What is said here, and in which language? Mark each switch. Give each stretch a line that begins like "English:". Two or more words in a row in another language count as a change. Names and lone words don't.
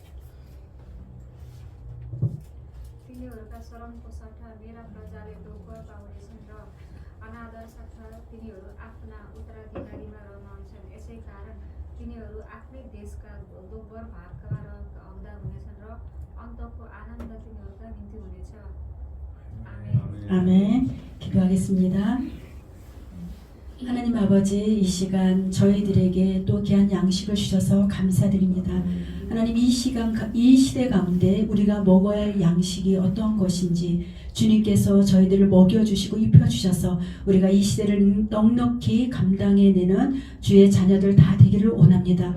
Nepali: तिनीहरूका शरणको सट्टा मेरा प्रजाले दुःख पाउनेछन् र अनादर सट्टा तिनीहरू आफ्ना उत्तराधिकारीमा रहन्छन्। यसै कारण तिनीहरू आफ्नै देशका दोब्बर भागमा हकदार हुनेछन् र अन्तको आनन्द तिनीहरूका निम्ति हुनेछ। आमेन।
Korean: 아멘. 기도하겠습니다. 하나님 아버지, 이 시간 저희들에게 또 귀한 양식을 주셔서 감사드립니다. 하나님, 이 시간, 이 시대 가운데 우리가 먹어야 할 양식이 어떤 것인지 주님께서 저희들을 먹여주시고 입혀주셔서 우리가 이 시대를 넉넉히 감당해내는 주의 자녀들 다 되기를 원합니다.